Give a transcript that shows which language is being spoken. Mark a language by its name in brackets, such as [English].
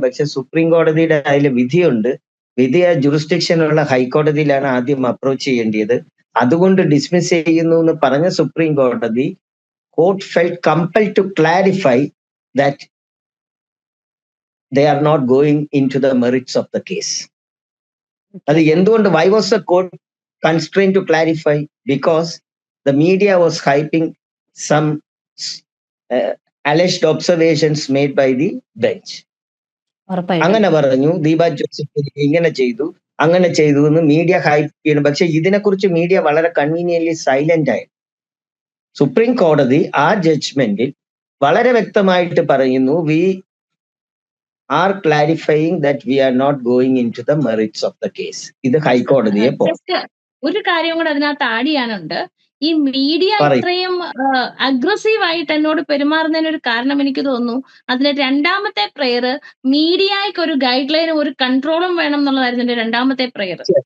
[Malayalam] പക്ഷെ സുപ്രീം കോടതിയുടെ അതിൽ വിധിയുണ്ട്. വിധി ആ ജുറിസ്ഡിക്ഷനുള്ള ഹൈക്കോടതിയിലാണ് ആദ്യം അപ്രോച്ച് ചെയ്യേണ്ടത്. അതുകൊണ്ട് ഡിസ്മിസ് ചെയ്യുന്നു എന്ന് പറഞ്ഞ സുപ്രീം കോടതി [English] Court felt compel to clarify that they are not going into the merits of the case. [Malayalam] അത് എന്തുകൊണ്ട് [English] why was the court constrained to clarify? Because the media was hyping some alleged observations made by the bench. [Malayalam] അങ്ങനെ പറഞ്ഞു Deepa Joseph ഇങ്ങനെ ചെയ്തു അങ്ങനെ ചെയ്തു എന്ന് media hype ചെയ്യണം. പക്ഷെ ഇതിനെക്കുറിച്ച് മീഡിയ വളരെ കൺവീനിയൻലി സൈലന്റ് ആയി. സുപ്രീം കോടതി ആ ജഡ്ജ്മെന്റിൽ വളരെ വ്യക്തമായിട്ട് പറയുന്നു, [English] we are clarifying that we are not going into the merits of the case. [Malayalam] ഇത് ഹൈക്കോടതിയെ ഒരു കാര്യം കൂടെ അതിനകത്ത് ആഡ് ചെയ്യാനുണ്ട്. ഈ മീഡിയ ഇത്രയും അഗ്രസീവ് ആയിട്ട് എന്നോട് പെരുമാറുന്നതിന് ഒരു കാരണം എനിക്ക് തോന്നുന്നു അതിലെ രണ്ടാമത്തെ പ്രെയർ മീഡിയയ്ക്ക് ഒരു ഗൈഡ് ലൈനും ഒരു കൺട്രോളും വേണം എന്നുള്ളതായിരുന്നു എന്റെ രണ്ടാമത്തെ പ്രെയർ.